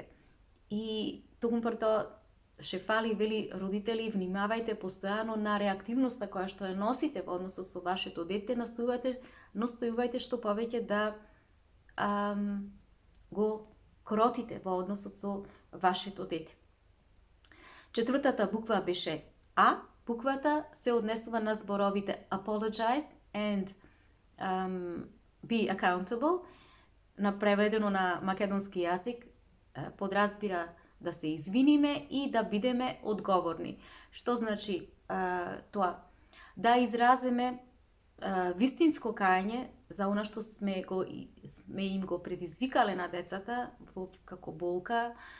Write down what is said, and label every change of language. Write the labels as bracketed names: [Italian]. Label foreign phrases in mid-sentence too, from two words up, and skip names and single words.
[Macedonian] И токму прето Шефали вели: родители, внимавајте постојано на реактивноста која што ја носите во односот со вашето дете, настојувајте што повеќе да го кротите во односот со вашето дете. Четвртата буква беше А. Буквата се однесува на зборовите [English] apologize and be accountable. [Macedonian] На преведено на македонски јазик подразбира да се извиниме и да бидеме одговорни. Што значи тоа? Да изразиме вистинско кајање за она што сме им го предизвикале на децата како болка.